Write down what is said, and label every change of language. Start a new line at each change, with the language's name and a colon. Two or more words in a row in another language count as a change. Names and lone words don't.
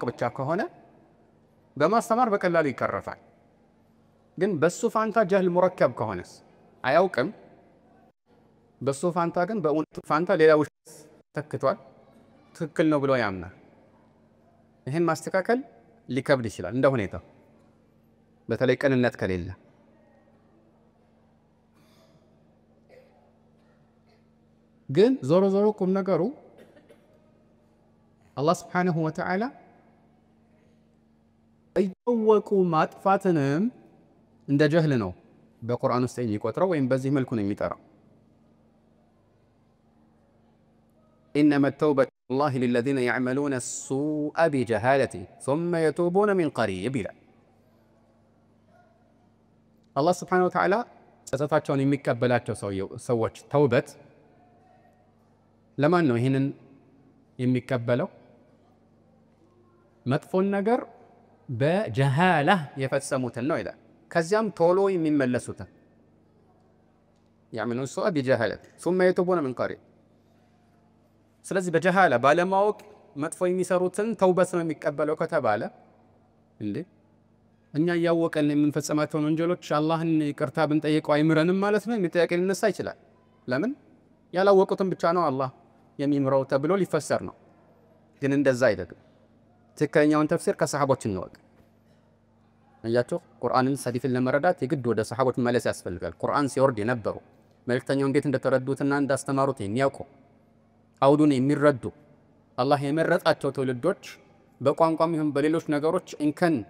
Amharic: ብቻ ከሆነ በማስተማር በቀላሉ ይቀረፋል። ግን በሱ ፋንታ
Arabic: جهل مركب
Amharic: ከሆነስ አያውቅም። በሱ ፋንታ ግን በእውነቱ ፋንታ ሌላ ውሸት ተክቷል፣ ትክክል ነው ብሎ ያምናል። ይህን ማስተካከል ሊከብድ ይችላል እንደ ሁኔታው፣ በተለይ ቅንነት ከሌለ። ግን ዞሮ ዞሮ ቁም ነገሩ አላህ
Arabic: سبحانه وتعالى
Amharic: እያወቁ ማጥፋትንም እንደ ጀህል ነው በቁርአን ውስጥ የሚቆጥረው ወይም በዚህ መልኩ ነው የሚጠራው።
Arabic: إنما التوبة الله للذين يعملون السوء بجهالة ثم يتوبون من قريب
Amharic: ይላል። አላህ
Arabic: سبحانه وتعالى
Amharic: ጸጸታቸውን የሚቀበላቸው ሰዎች ተውበት ለማን ነው ይህንን የሚቀበለው? መጥፎን ነገር በጀሃላ የፈጸሙትን ነው ይላል። ከዚያም ቶሎ የሚመለሱትን
Arabic: يعملون السوء بجهالة ثم يتوبون من قريب።
Amharic: ስለዚህ በጀሃላ ባለማወቅ መጥፎ የሚሰሩትን ተውበት ነው የሚቀበለው ከተባለ እንዴ እኛ ያወቀን የምንፈጸማቸውን ወንጀሎች አላህን ይቅርታ ብንጠይቀው አይምረንም ማለት ነው? የሚጠየቅ ሊነሳ ይችላል። ለምን ያላወቁትን ብቻ ነው አላህ የሚምረው ተብሎ ሊፈሰር ነው። ግን እንደዛ አይደለም። ትክክለኛውን ተፍሲር ከሰሃቦች እንወቅ። እያቸው ቁርአንን ሐዲስን ለመረዳት የግድ ወደ ሰሃቦች መለስ ያስፈልጋል። ቁርአን ሲወርድ የነበሩ መልእክተኛው እንዴት እንደተረዱትና እንዳስተማሩት የሚያውቁ አውዱን የሚረዱ አላህ የመረጣቸው ትውልዶች በቋንቋም ይሁን በሌሎች ነገሮች እንከን